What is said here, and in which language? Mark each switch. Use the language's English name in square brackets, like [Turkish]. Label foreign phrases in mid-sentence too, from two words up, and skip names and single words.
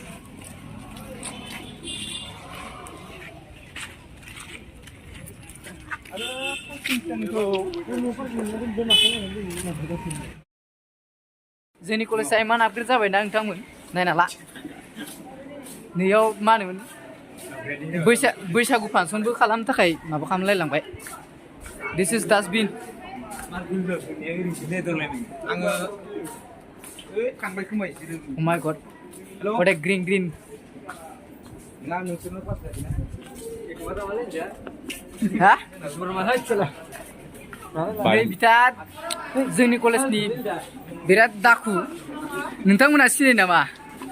[Bodo] जोंनि कलेजआ इमान आपग्रेड जाबायना नोंथांमोन नायना ला नैयाव मा होनोमोन बैसागु फांसनबो खालामनो थाखाय माबा खालामलायलांबाय [English] this is dustbin [Bodo] आङो थांबाय खोमा एसे [English] Oh my god what a green [Bodo] ना नोंसोरनो पास जायोना हा बोरमा चला नै बिथां जोंनि कलेजनि बिराद दाखु नोंथांमोना सिनायो नामा